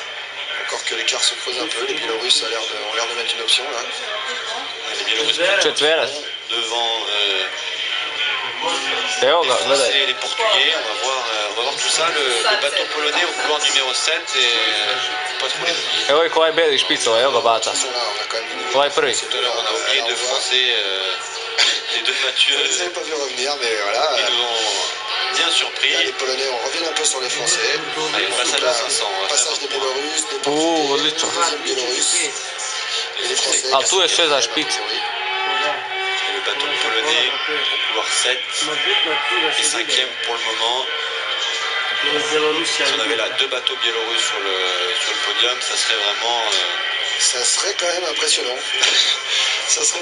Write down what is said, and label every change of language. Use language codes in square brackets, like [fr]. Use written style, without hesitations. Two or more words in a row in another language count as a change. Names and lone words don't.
[fr] Encore que l'écart se creuse un peu. Les Biélorusses ont l'air de mettre une option là. Les Biélorusses devant les Portugais. On va voir tout ça. Le bateau polonais au couloir numéro 7 et pas trop les oublier. [sr] Evo je ovaj beli špicova, evo ga bata. Ovaj prvi. [fr] Tout à l'heure on a oublié deux Français, les deux Mathieu. Je ne les avais pas vu revenir, mais voilà. Ils nous ont bien surpris. Là, les Polonais, on revient un peu sur les Français. Allez, passage à 500. Passage des Biélorusses, des Portugais, [sr] odlično. [fr] deuxième Biélorusses. Et les Français. [sr] A tu je sve za špic. [fr] Et le bateau polonais au couloir 7 et 5e pour le moment. Si on avait là deux bateaux biélorusses sur le podium, ça serait vraiment... Ça serait quand même impressionnant. Ça serait